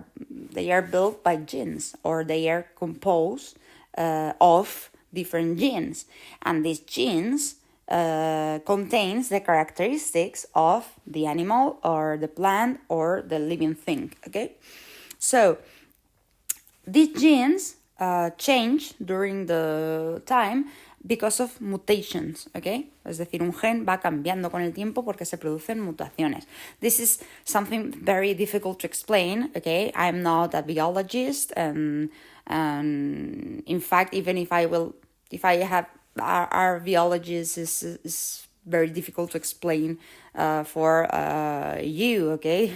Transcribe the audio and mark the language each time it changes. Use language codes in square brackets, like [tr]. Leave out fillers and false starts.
[en] They are built by genes, or they are composed of different genes, and these genes contains the characteristics of the animal or the plant or the living thing, okay? So these genes change during the time because of mutations, okay? [es] Es decir, un gen va cambiando con el tiempo porque se producen mutaciones. [en] This is something very difficult to explain, okay? I'm not a biologist, and in fact, even if I have our biologists is very difficult to explain for you, okay?